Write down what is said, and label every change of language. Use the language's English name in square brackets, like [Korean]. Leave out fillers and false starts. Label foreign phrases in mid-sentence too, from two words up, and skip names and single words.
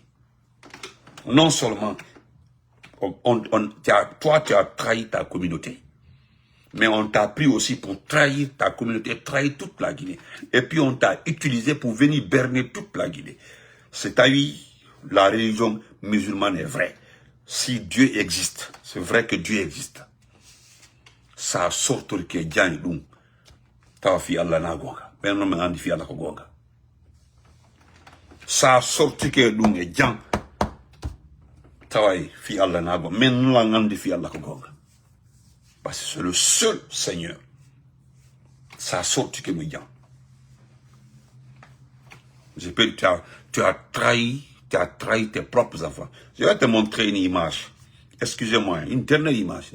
[French] Non seulement, toi, tu as trahi ta communauté, mais on t'a pris aussi pour trahir ta communauté, trahir toute la Guinée. Et puis on t'a utilisé pour venir berner toute la Guinée. C'est-à-dire, la religion musulmane est vraie. Si Dieu existe, c'est vrai que Dieu existe. Ça sort que Dieu donc. [Fula] Ta fi Allah na gonga. [French] Ben non mais [Fula] andi fi Allah ko gonga. [French] Ça sort que donc Dieu. [Fula] Ta fi Allah na gonga. Men non andi fi Allah ko gonga. [French] Parce que c'est le seul Seigneur. Ça sort que me Dieu. Tu as trahi tes propres enfants. Je vais te montrer une image. Excusez-moi, une dernière image.